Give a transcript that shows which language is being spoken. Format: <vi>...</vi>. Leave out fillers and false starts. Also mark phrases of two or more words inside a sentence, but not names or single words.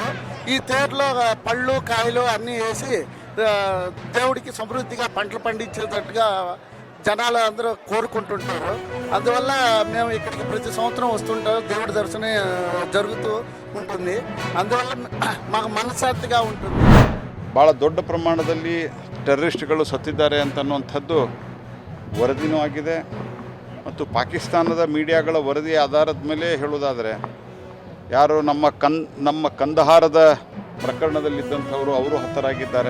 <te>ఈ తేరులో పళ్ళు కాయలు అన్నీ వేసి దేవుడికి సమృద్ధిగా పంటలు పండించేటట్టుగా జనాలు అందరూ కోరుకుంటుంటారు. అందువల్ల మేము ఇక్కడికి ప్రతి సంవత్సరం వస్తుంటాం. దేవుడి దర్శనం జరుగుతూ ఉంటుంది. అందువల్ల మాకు మనశ్శాంತಿగా ఉంటుంది.</te> <kn>ಭಾಳ ದೊಡ್ಡ ಪ್ರಮಾಣದಲ್ಲಿ ಟೆರರಿಸ್ಟ್ಗಳು ಸತ್ತಿದ್ದಾರೆ ಅಂತನ್ನುವಂಥದ್ದು ವರದಿನೂ ಆಗಿದೆ. ಮತ್ತು ಪಾಕಿಸ್ತಾನದ ಮೀಡಿಯಾಗಳ ವರದಿ ಆಧಾರದ ಮೇಲೆ ಹೇಳೋದಾದರೆ ಯಾರು ನಮ್ಮ ಕಂದಹಾರದ ಪ್ರಕರಣದಲ್ಲಿದ್ದಂಥವರು ಅವರು ಹತರಾಗಿದ್ದಾರೆ.</kn>